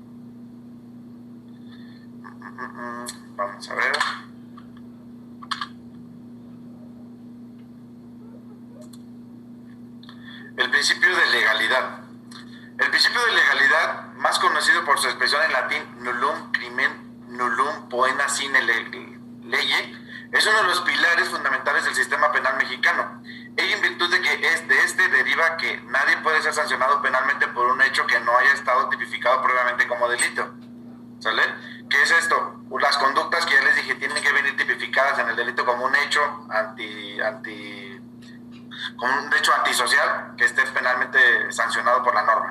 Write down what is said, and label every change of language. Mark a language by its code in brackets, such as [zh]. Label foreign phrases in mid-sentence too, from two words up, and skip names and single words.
[es] Vamos a ver. El principio de legalidad. El principio de legalidad, más conocido por su expresión en latín [la] nullum crimen nullum poena sine lege, [es] es uno de los pilares fundamentales del sistema penal mexicano. Ello en virtud de que de este deriva que nadie puede ser sancionado penalmente por un hecho que no haya estado tipificado previamente como delito. ¿Sale? ¿Qué es esto? Las conductas que ya les dije tienen que venir tipificadas en el delito como un hecho como un hecho antisocial que esté penalmente sancionado por la norma.